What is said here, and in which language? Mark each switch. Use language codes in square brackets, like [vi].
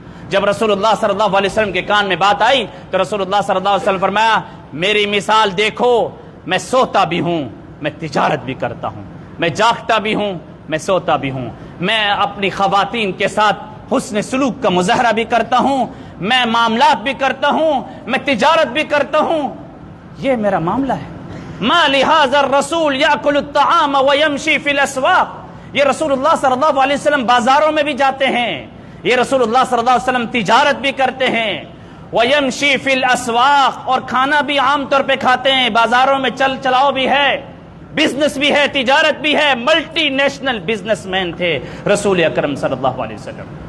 [ur] جب رسول اللہ صلی اللہ علیہ وسلم کے کان میں بات آئی تو رسول اللہ صلی اللہ علیہ وسلم فرمایا، میری مثال دیکھو، میں سوتا بھی ہوں، میں تجارت بھی کرتا ہوں، میں جاگتا بھی ہوں، میں سوتا بھی ہوں، میں اپنی خواتین کے ساتھ حسن سلوک کا مظاہرہ بھی کرتا ہوں، میں معاملات بھی کرتا ہوں، میں تجارت بھی کرتا ہوں. یہ میرا معاملہ ہے. [ar] ما لهذا الرسول يأكل الطعام ويمشي في الاسواق. [ur] یہ رسول اللہ صلی اللہ علیہ وسلم بازاروں میں بھی جاتے ہیں، یہ رسول اللہ صلی اللہ علیہ وسلم تجارت بھی کرتے ہیں، [ar] وَيَمْشِي فِي الْأَسْوَاقِ، [ur] اور کھانا بھی عام طور پہ کھاتے ہیں، بازاروں میں چل چلاؤ بھی ہے، بزنس بھی ہے، تجارت بھی ہے، ملٹی نیشنل بزنس مین تھے رسول اکرم صلی اللہ علیہ وسلم۔